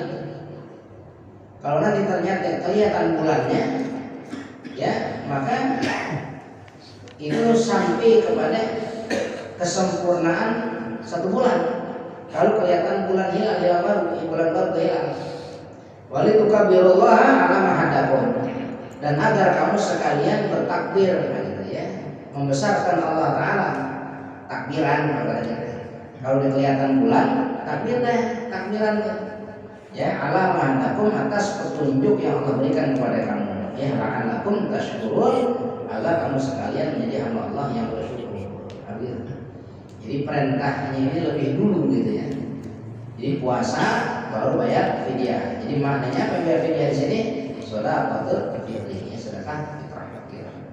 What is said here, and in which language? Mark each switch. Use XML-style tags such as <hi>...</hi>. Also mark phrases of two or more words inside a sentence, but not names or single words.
<id>Kalau nanti ternyata kelihatan bulannya, ya maka itu sampai kepada kesempurnaan 1 bulan. Kalau kelihatan bulan hilal baru hilang.</id> <ar>ولتكبروا الله على ما هداكم,</ar> <id>dan agar kamu sekalian bertakbir, gitu ya, membesarkan Allah Taala, takbiran katanya. Kalau udah kelihatan bulan, takbir deh, takbiran ya,</id> <ar>على ما هداكم,</ar> <id>atas petunjuk yang Allah berikan kepada kamu, ya,</id> <ar>لعلكم تشكرون,</ar> <id>agar kamu sekalian menjadi hamba Allah yang bersyukur. Jadi perintahnya ini lebih dulu, gitu ya. Jadi puasa baru bayar fidyah. Jadi maknanya apa bayar fidyah di sini? Sedekah fidyah, sedekah fitrah.</id>